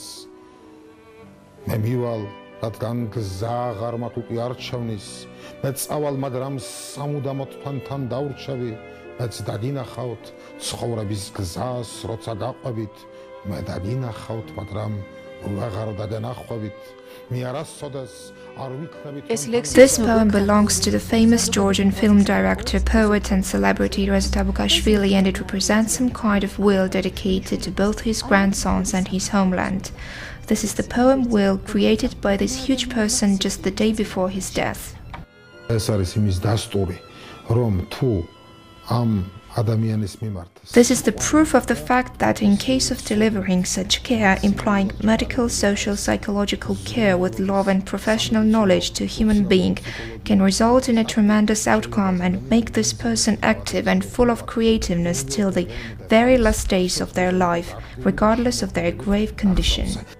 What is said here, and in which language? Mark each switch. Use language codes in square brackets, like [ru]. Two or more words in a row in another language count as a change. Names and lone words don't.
[ka] მე მივალ, რადგან გზა აღარ მაქვს უკვე არჩევნის, მე წავალ, მაგრამ სამუდამოდ თქვენთან დავრჩევი, მეც დაგინახავთ ცხოვრების გზას, როცა გაყვებით, მე დაგინახავთ, მაგრამ აღარ დაგანახვებით. მე არასოდეს არ ვიქნებით. [en] This poem belongs to the famous Georgian film director, poet and celebrity Reza Tabukashvili, and it represents some kind of will dedicated to both his grandsons and his homeland. This is the poem Will, created by this huge person just the day before his death. [ka] ეს არის იმის დასტური, რომ თუ ამ ადამიანის მიმართ. [en] This is the proof of the fact that in case of delivering such care, implying medical, social, psychological care with love and professional knowledge to a human being, can result in a tremendous outcome and make this person active and full of creativeness till the very last days of their life, regardless of their grave condition.